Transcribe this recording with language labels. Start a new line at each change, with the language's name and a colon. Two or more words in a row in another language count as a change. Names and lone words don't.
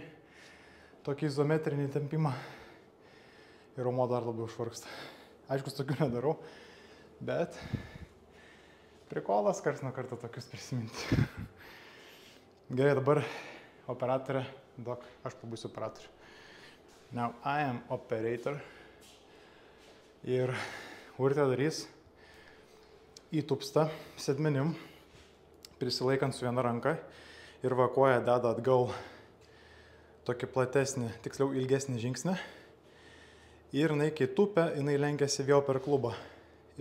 Lithuanian: Tokį izometrinį tempimą. Ir raumuo dar labiau švarksta. Aišku, tokių nedarau, bet prikolas karts nuo karto tokius prisiminti. Gerai, dabar operatorė, duok, aš pabūsiu operatorių.
English: Now I am operator.
Lithuanian: Ir Urtė darys įtupstą sėdmenim, prisilaikant su viena ranka ir koją deda atgal tokį platesnį, tiksliau ilgesnį žingsnį. Ir jinai, kai tupia, jinai lenkiasi vėl per klubą